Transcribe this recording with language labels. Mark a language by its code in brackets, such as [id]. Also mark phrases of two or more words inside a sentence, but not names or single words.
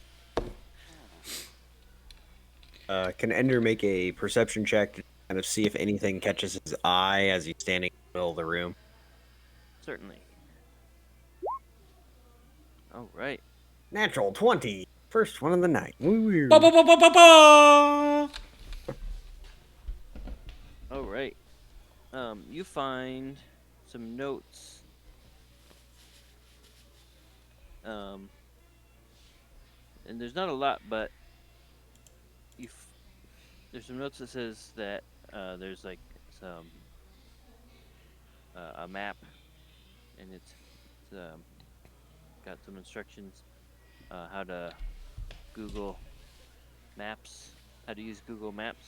[en] Can Ender make a perception check to kind of see if anything catches his eye as he's standing in the middle of the room? Certainly. All right. Natural 20. First one of the night. Woo-woo. Ba ba ba ba ba ba. All right. You find some notes. And there's not a lot, but there's some notes that says that there's like some a map, and it's got some instructions how to Google Maps, how to use Google Maps.